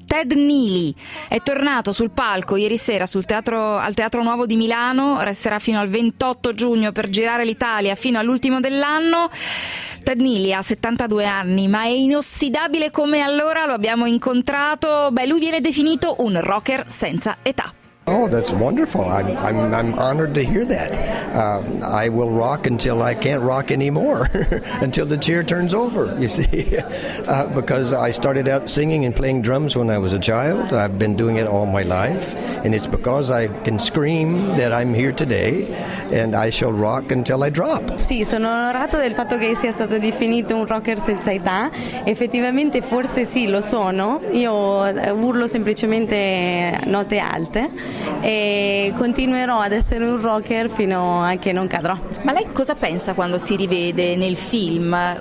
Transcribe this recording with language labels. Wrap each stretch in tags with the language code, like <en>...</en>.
<it>Ted Neely è tornato sul palco ieri sera al Teatro Nuovo di Milano, resterà fino al 28 giugno per girare l'Italia fino all'ultimo dell'anno. Ted Neely ha 72 anni, ma è inossidabile come allora, lo abbiamo incontrato. Beh, lui viene definito un rocker senza età.</it> <en>Oh, that's wonderful. I'm honored to hear that. I will rock until I can't rock anymore, until the chair turns over, you see. Because I started out singing and playing drums when I was a child. I've been doing it all my life, and it's because I can scream that I'm here today, and I shall rock until I drop.</en> <it>Sì, sono onorato del fatto che sia stato definito un rocker senza età. Effettivamente, forse sì, lo sono. Io urlo semplicemente note alte e continuerò ad essere un rocker fino a che non cadrò. Ma lei cosa pensa quando si rivede nel film?</it>